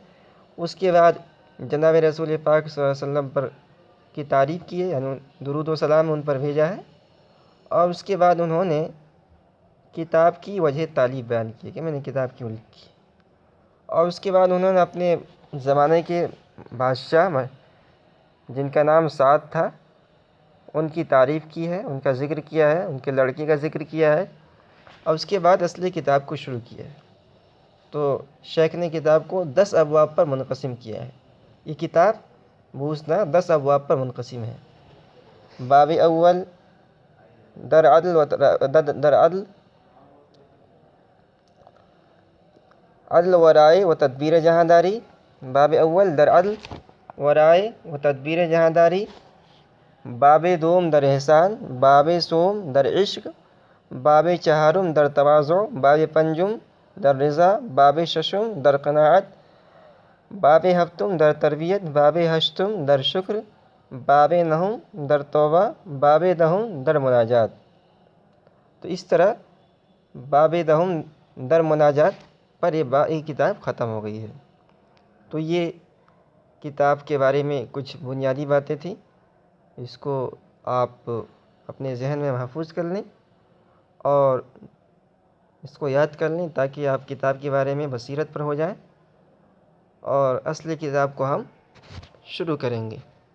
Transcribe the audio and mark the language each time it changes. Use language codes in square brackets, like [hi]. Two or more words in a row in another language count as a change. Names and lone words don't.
[ur] اس کے بعد جناب رسول پاک صلی اللہ علیہ وسلم پر کی تعریف کی ہے، یعنی درود و سلام ان پر بھیجا ہے، اور اس کے بعد انہوں نے کتاب کی وجہ تعلیف بیان کی کہ میں نے کتاب کیوں لکھی، اور اس کے بعد انہوں نے اپنے زمانے کے بادشاہ جن کا نام سعد تھا ان کی تعریف کی ہے، ان کا ذکر کیا ہے، ان کے لڑکے کا ذکر کیا ہے، اور اس کے بعد اصلی کتاب کو شروع کیا ہے۔ تو شیخ نے کتاب کو 10 ابواب پر منقسم کیا ہے۔ یہ کتاب بوسنا 10 ابواب پر منقسم ہے۔ [fa] باب اول در عدل عدل و رائے و تدبیر جہاں داری، باب اول در عدل و رائے و تدبیر جہاں داری، باب دوم در احسان، باب سوم در عشق، باب چہارم در تواضع، باب پنجم در رضا، باب ششم در قناعت، باب ہفتم در تربیت، باب ہشتم در شکر، باب نہم در توبہ، باب دہم در مناجات۔ [ur] تو اس طرح [fa] باب دہم در مناجات [ur] پر یہ کتاب ختم ہو گئی ہے۔ تو یہ کتاب کے بارے میں کچھ بنیادی باتیں تھیں، اس کو آپ اپنے ذہن میں محفوظ کر لیں اور اس کو یاد کر لیں تاکہ آپ کتاب کے بارے میں بصیرت پر ہو جائیں، اور اصل کتاب کو ہم شروع کریں گے۔